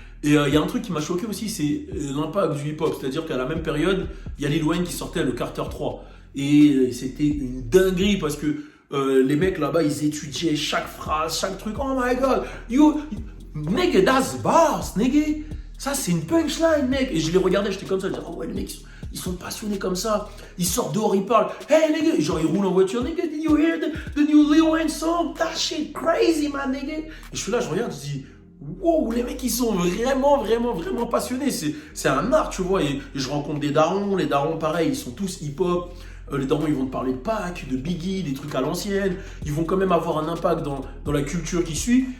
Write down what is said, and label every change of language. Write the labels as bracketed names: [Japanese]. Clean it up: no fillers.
[French] Et il y a un truc qui m'a choqué aussi, c'est l'impact du hip-hop. C'est-à-dire qu'à la même période, il y a Lil Wayne qui sortait le Carter 3. Et c'était une dinguerie parce que les mecs là-bas, ils étudiaient chaque phrase, chaque truc. [English] Oh my god, nigga, that's bars, nigga. [French] Ça, c'est une punchline, mec. Et je les regardais, j'étais comme ça, je disais, oh ouais, les mecs, ils sont passionnés comme ça. Ils sortent dehors, ils parlent. [English] Hey, nigga. [French] Et genre, ils roulent en voiture. [English] Nigga, did you hear the new Lil Wayne song? That shit crazy, man, nigga. [French] Et je suis là, je regarde, je dis, wow, les mecs, ils sont vraiment passionnés. C'est un art, tu vois. Et je rencontre des darons. Les darons, pareil, ils sont tous hip-hop. Les darons, ils vont te parler de Pac, de Biggie, des trucs à l'ancienne. Ils vont quand même avoir un impact dans la culture qui suit.